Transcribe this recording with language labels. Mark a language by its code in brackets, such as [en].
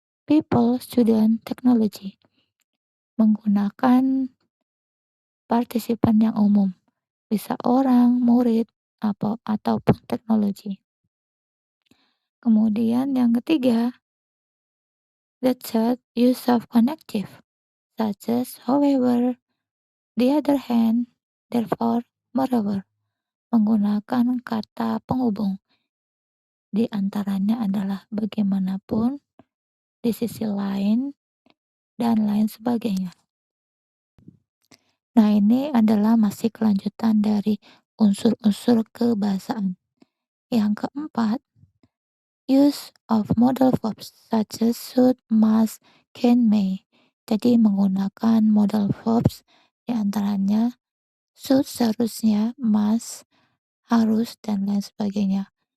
[en] People, student, technology. [id] Menggunakan partisipan yang umum. Bisa orang, murid, ataupun teknologi. Kemudian yang ketiga, [en] the third, use of connective, such as however, the other hand, therefore, moreover. [id] Menggunakan kata penghubung. Di antaranya adalah bagaimanapun, di sisi lain, dan lain sebagainya. Nah, ini adalah masih kelanjutan dari unsur-unsur kebahasaan. Yang keempat, [en] use of modal verbs such as should, must, can, may. [id] Jadi menggunakan modal verbs di antaranya should seharusnya, must harus, dan lain sebagainya.